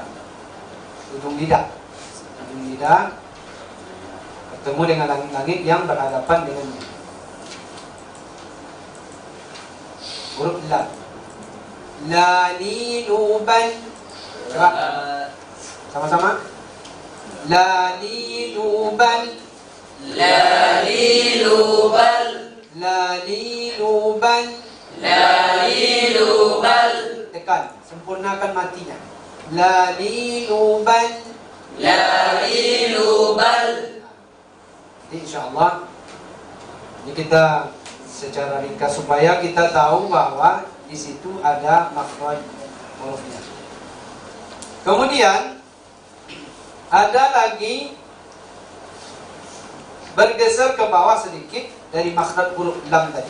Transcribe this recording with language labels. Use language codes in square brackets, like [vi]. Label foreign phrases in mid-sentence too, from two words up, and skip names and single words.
[id] Ujung lidah bertemu dengan langit-langit yang berhadapan dengannya. Huruf lam. Laliluban. Coba sama-sama. Laliluban. Lalilubal, Laliluban. lalilubal, Tekan, sempurnakan matinya. Laliluban. lalilubal. Jadi insyaAllah ini kita secara ringkas supaya kita tahu bahwa di situ ada makhraj hurufnya. Kemudian ada lagi bergeser ke bawah sedikit dari makhraj huruf lam tadi.